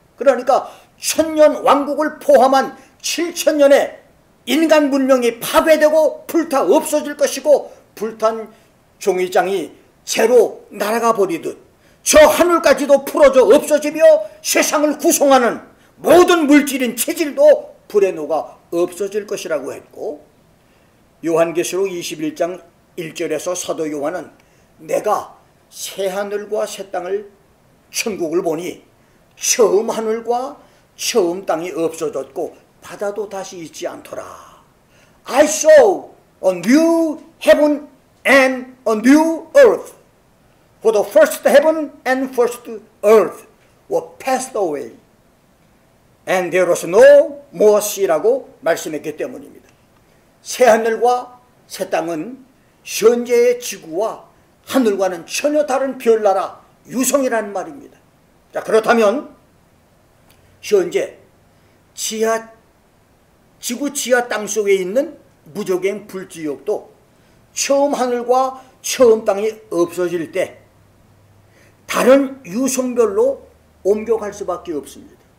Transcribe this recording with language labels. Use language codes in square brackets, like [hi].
[ko] 그러니까 천년 왕국을 포함한 7,000년의 인간 문명이 파괴되고 불타 없어질 것이고, 불탄 종이장이 재로 날아가 버리듯 저 하늘까지도 풀어져 없어지며 세상을 구성하는 모든 물질인 체질도 불에 녹아 없어질 것이라고 했고, 요한계시록 21장 1절에서 사도 요한은 내가 새 하늘과 새 땅을 천국을 보니 처음 하늘과 처음 땅이 없어졌고 바다도 다시 있지 않더라. [en] I saw a new heaven and a new earth. For the first heaven and first earth were passed away. And there was no more sea [ko] 라고 말씀했기 때문입니다. 새하늘과 새 땅은 현재의 지구와 하늘과는 전혀 다른 별나라 유성이라는 말입니다. 자, 그렇다면 현재 지구 지하 땅속에 있는 무적행 불지옥도 처음 하늘과 처음 땅이 없어질 때 다른 유성별로 옮겨갈 수밖에 없습니다.